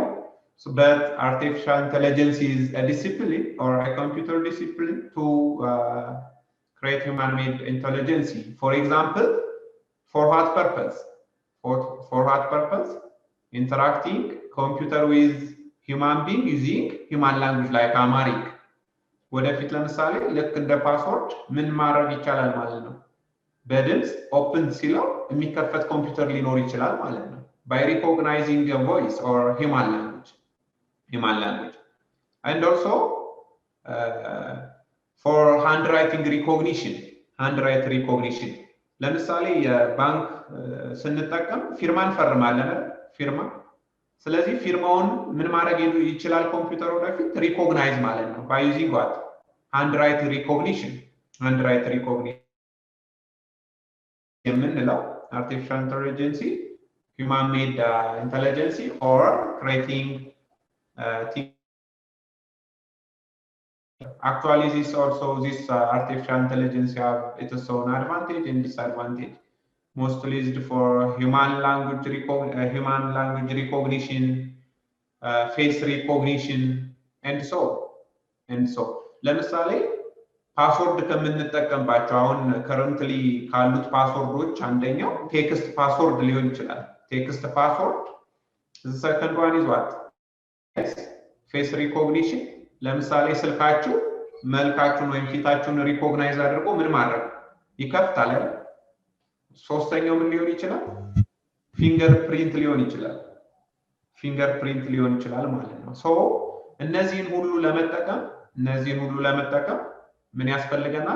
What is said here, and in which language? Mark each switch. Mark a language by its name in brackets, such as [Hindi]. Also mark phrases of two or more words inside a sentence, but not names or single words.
[English] So, but artificial intelligence is a discipline or a computer discipline to create human-made intelligence. For example, for what purpose? For what purpose? Interacting computer with human being using human language like Amharic. [Amharic] ወደፊት ለምሳሌ ልክ እንደ ፓስወርድ ምን ማድረግ ይቻላል ማለት ነው? በድምጽ ኦፕን ሲለው የሚከፈት ኮምፒውተር ሊኖር ይችላል ማለት ነው። [English] by recognizing a voice or human language. And also for handwriting recognition. [Amharic] ለምሳሌ የባንክ ስንጠቀም ፊርማ እንፈርማለን ፊርማ። ስለዚህ ፊርማውን ምን ማድረግ ይችላል ኮምፒውተር ወደፊት? ሪኮግናይዝ ማለት ነው [English] by using what? handwrite recognition የምንለው artificial intelligence, human made intelligence or creating actually this artificial intelligence have its own advantage and disadvantage. Mostly used for human language recognition, face recognition, and so. [Amharic] ለምሳሌ ፓስወርድ ከምንጠቀምባቸው አሁን ከረንትሊ ካሉት ፓስወርዶች አንደኛው [English] text password [Amharic] ሊሆን ይችላል። [English] text password the second one is what? Yes, face recognition. [Amharic] ለምሳሌ ስልካችሁ መልካችሁን ወይም ፊታችሁን ሪኮግናይዝ አድርጎ ምን ማድረግ ይከፍታል አይደል? ሶስተኛው ምን ሊሆን ይችላል? ፊንገርፕሪንት ሊሆን ይችላል ማለት ነው። ሶ እነዚህን ሁሉ ለመጠቀም ምን ያስፈልገናል?